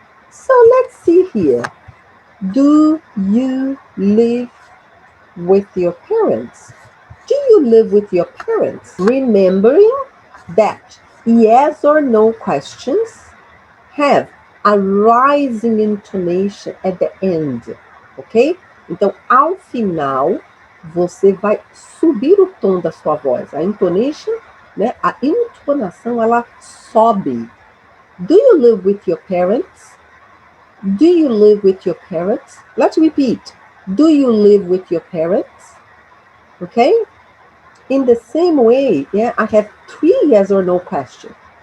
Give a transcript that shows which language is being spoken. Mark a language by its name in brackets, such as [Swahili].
[English] So let's see here. Do you live with your parents? Do you live with your parents? Remembering that yes or no questions have a rising intonation at the end, ok? [Portuguese] Então, ao final, você vai subir o tom da sua voz. A intonation né? A entonação, ela sobe. [English] Do you live with your parents? Do you live with your parents? Let's repeat. Do you live with your parents? Okay? In the same way, yeah, I have 3 yes or no questions.